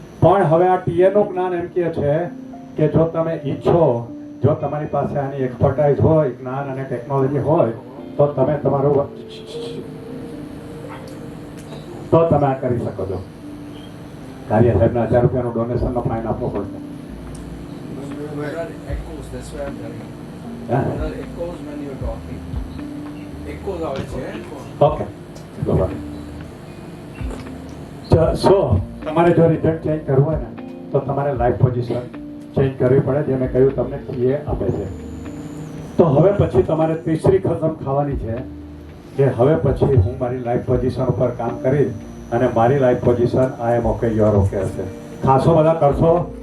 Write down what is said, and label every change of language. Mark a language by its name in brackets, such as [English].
[Gujarati] પણ હવે આ ટીએ નું જ્ઞાન એમ કહે છે કે જો તમે ઈચ્છો, જો તમારી પાસે આની એક્સપર્ટાઇઝ હોય, જ્ઞાન અને ટેકનોલોજી હોય, તો તમે તમારું તો તમે આ કરી શકો છો. કાર્ય સાહેબના 1000 રૂપિયાનું ડોનેશનનો ફાઇન આપવો પડશે. [English] There are echoes, that's why I'm telling you. [Gujarati] હા? [English] There are echoes when you're talking. [Gujarati] Echoes આવે છે. ઓકે, સો તમારે જો રિઝલ્ટ ચેન્જ કરવું હોય ને તો તમારે લાઈફ પોઝિશન ચેન્જ કરવી પડે, જે મેં કહ્યું તમને ટીએ આપે છે. તો હવે પછી તમારે તીસરી કસમ ખાવાની છે કે હવે પછી હું મારી લાઈફ પોઝિશન ઉપર કામ કરીશ, અને મારી life position [English] I am okay, you are okay [Gujarati] હશે. ખાસો બધા કરશો.